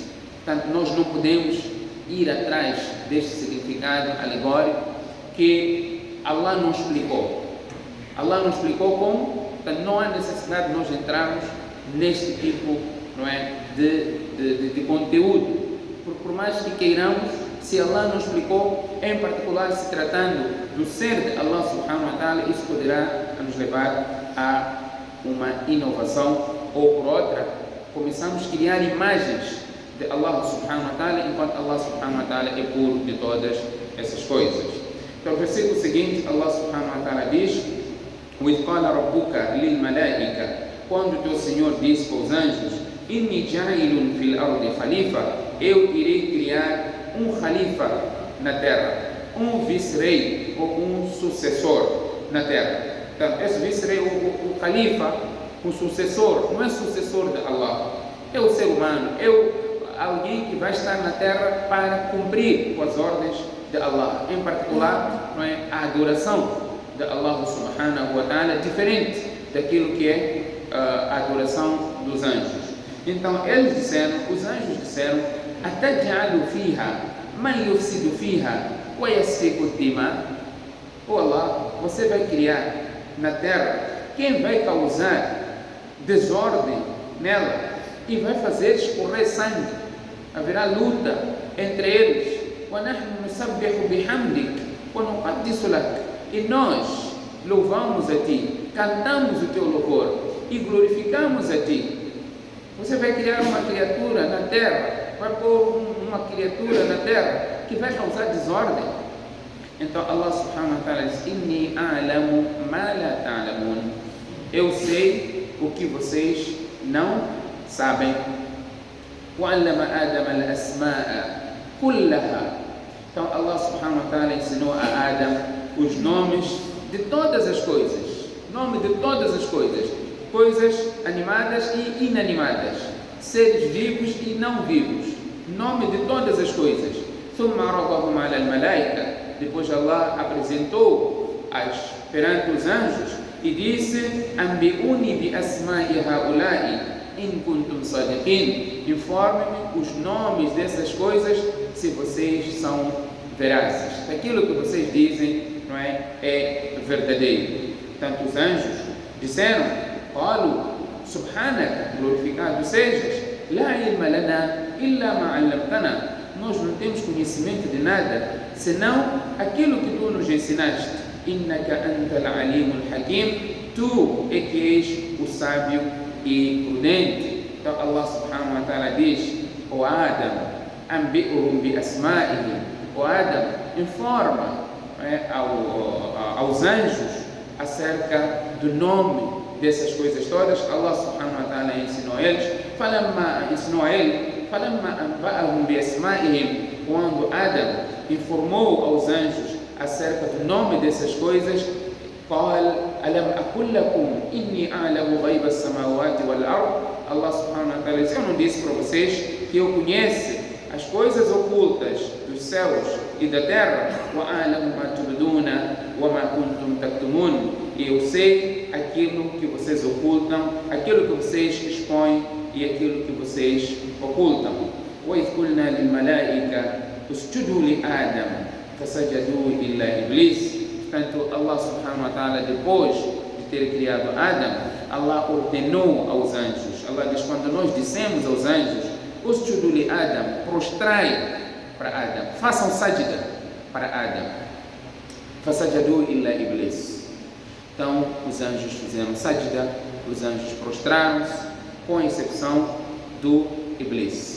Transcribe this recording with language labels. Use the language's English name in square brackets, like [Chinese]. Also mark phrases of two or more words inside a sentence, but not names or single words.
[Portuguese] Portanto, nós não podemos ir atrás deste significado alegórico que Allah não explicou. Allah não explicou como. Portanto, não há necessidade de nós entrarmos neste tipo, não é, de conteúdo. Porque por mais que queiramos, se Allah não explicou, em particular se tratando do ser de Allah [Arabic] سبحانه وتعالى, [Portuguese] isso poderá nos levar a uma inovação, ou por outra, começamos a criar imagens de Allah [Arabic] سبحانه وتعالى, [Portuguese] enquanto Allah [Arabic] سبحانه وتعالى [Portuguese] é puro de todas essas coisas. Então, o versículo seguinte, [Arabic] Allah سبحانه وتعالى diz: وَإِذْ قَالَ رَبُّكَ لِلْمَلَائِكَةِ. [Portuguese] Quando o teu Senhor disse para os anjos: [Arabic] إِنِّي جَاعِلٌ فِي الْأَرْضِ خَلِيفَةً. [Portuguese] Eu irei criar um khalifa na terra, um vice-rei ou um sucessor na terra. Então, esse vice-rei, o khalifa, o sucessor, não é sucessor de Allah, é o ser humano, é alguém que vai estar na terra para cumprir com as ordens de Allah, em particular, não é, a adoração de Allah [Arabic] سبحانه وتعالى, [Portuguese] diferente daquilo que é a adoração dos anjos. Então, eles disseram, os anjos disseram: [Arabic] أَتَجْعَلُ فِيهَا مَنْ يُفْسِدُ فِيهَا وَيَسْفِكُ الدِّمَاءَ. [Portuguese] Oh Allah, você vai criar na terra quem vai causar desordem nela e vai fazer escorrer sangue. Haverá luta entre eles. [Arabic] وَنَحْنُ نُسَبِّحُ بِحَمْدِكَ وَنُقَدِّسُ لَكَ. [Portuguese] E nós louvamos a ti, cantamos o teu louvor e glorificamos a ti. Você vai criar uma criatura na terra, vai pôr uma criatura na terra que vai causar desordem. [Arabic] Então Allah سبحانه وتعالى diz: إِنِّي أَعْلَمُ مَا لَا تَعْلَمُونَ. [Portuguese] Eu sei o que vocês não sabem. [Arabic] وَعَلَّمَ آدَمَ الْأَسْمَاءَ كُلَّهَا. [Portuguese] Então Allah [Arabic] سبحانه وتعالى [Portuguese] ensinou a Adam os nomes de todas as coisas. Nome de todas as coisas. Coisas animadas e inanimadas. Seres vivos e não vivos. Nome de todas as coisas. [Arabic] ثم عرضهم على الملائكة. [Portuguese] Depois Allah apresentou perante os anjos e disse: [Arabic] أنبئوني بأسماء هؤلاء إن كنتم صادقين. [Portuguese] Informe-me os nomes dessas coisas se vocês são verazes. Aquilo que vocês dizem, não é verdadeiro. Tanto os anjos disseram: [Arabic] قالوا سبحانك, [Portuguese] glorificado sejas, [Arabic] لا علم لنا إلا ما علمتنا. [Portuguese] Nós não temos conhecimento de nada senão aquilo que tu nos ensinaste. [Arabic] إنك أنت العليم الحكيم. [Portuguese] Tu é que és o sábio e prudente. [Arabic] Então Allah سبحانه وتعالى diz: O Adam, أنبئهم بأسمائهم. [Portuguese] O Adam, informa aos anjos acerca do nome dessas coisas todas. Allah [Arabic] سبحانه وتعالى [Portuguese] ensinou a eles. [Arabic] فلما أنبأهم بأسمائهم. [Portuguese] Quando Adam informou aos anjos acerca do nome dessas coisas, [Arabic] قال ألم أقل لكم إني أعلم غيب السماوات والأرض. [Portuguese] Allah [Arabic] سبحانه وتعالى [Portuguese] diz: eu não disse para vocês que eu conheço as coisas ocultas dos céus e da terra. [Arabic] وأعلم ما تبدون وما كنتم تكتمون. [Portuguese] E eu sei aquilo que vocês ocultam, aquilo que vocês expõem e aquilo que vocês ocultam. [Arabic] وإذ قلنا للملائكة اسجدوا لآدم فسجدوا إلا إبليس. [Portuguese] Portanto, Allah [Arabic] سبحانه وتعالى, [Portuguese] depois de ter criado Adam, Allah ordenou aos anjos. Allah diz: quando nós dissemos aos anjos: [Arabic] اسجدوا لآدم, [Portuguese] prostrai para Adam, façam sajda para Adam. [Arabic] فسجدوا إلا إبليس. [Portuguese] Então, os anjos fizeram sajda, os anjos prostraram-se, com exceção do Iblis.